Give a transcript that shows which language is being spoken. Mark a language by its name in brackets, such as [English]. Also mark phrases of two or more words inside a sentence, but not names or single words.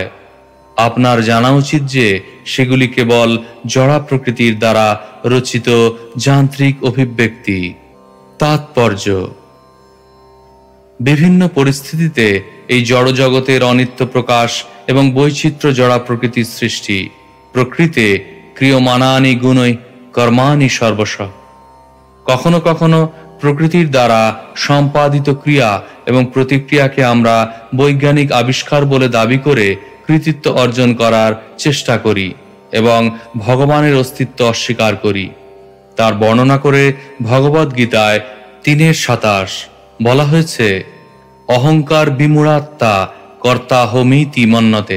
[Bangla] আপনার জানা উচিত যে সেগুলি কেবল জড়া প্রকৃতির দ্বারা রচিত যান্ত্রিক অভিব্যক্তি। তাৎপর্য: বিভিন্ন পরিস্থিতিতে এই জড়জগতের অনিত্য প্রকাশ এবং বৈচিত্র্য জড়া প্রকৃতির সৃষ্টি। [Sanskrit] প্রকৃতে ক্রিয়মানানি গুণৈ কর্মাণি সর্বশ। [Bangla] কখনো কখনো প্রকৃতির দ্বারা সম্পাদিত ক্রিয়া এবং প্রতিক্রিয়াকে আমরা বৈজ্ঞানিক আবিষ্কার বলে দাবি করে কৃতিত্ব অর্জন করার চেষ্টা করি এবং ভগবানের অস্তিত্ব অস্বীকার করি। তার বর্ণনা করে ভগবদ গীতায় 3:27 বলা হয়েছে, [Sanskrit] অহংকার বিমূঢ়াত্মা কর্তাহমিতি মন্যতে।